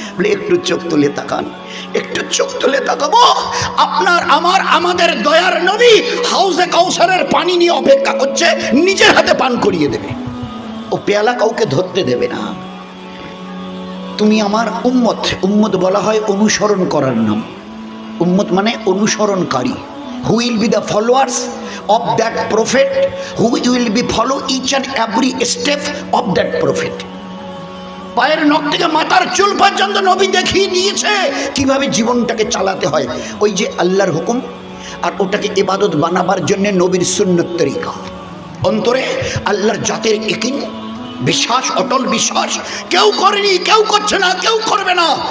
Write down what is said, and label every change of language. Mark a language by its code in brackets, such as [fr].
[bn] বলে একটু চোখ তুলে তাকান, একটু চোখ তুলে তাকাবো, আপনার আমার আমাদের দয়ার নবী হাউজে কাউসারের পানি নিয়ে অপেক্ষা করছে, নিজের হাতে পান করিয়ে দেবে। ও পেয়ালা কাউকে ধরতে দেবে না। তুমি আমার উম্মত, উম্মত বলা হয় অনুসরণ করার নাম। উম্মত মানে অনুসরণকারী। [en] who will be the followers of that prophet, who will be follow each and every step of that prophet. [bn] পায়ের নখ থেকে মাথার চুল পর্যন্ত নবী দেখিয়ে দিয়েছে কিভাবে জীবনটাকে চালাতে হয়। ওই যে আল্লাহর হুকুম, আর ওটাকে ইবাদত বানাবার জন্য নবীর সুন্নত তরিকা। অন্তরে আল্লাহর জাতের ইয়াকিন, বিশ্বাস, অটল বিশ্বাস, কেউ করেনি, কেউ করছে না, কেউ করবে না।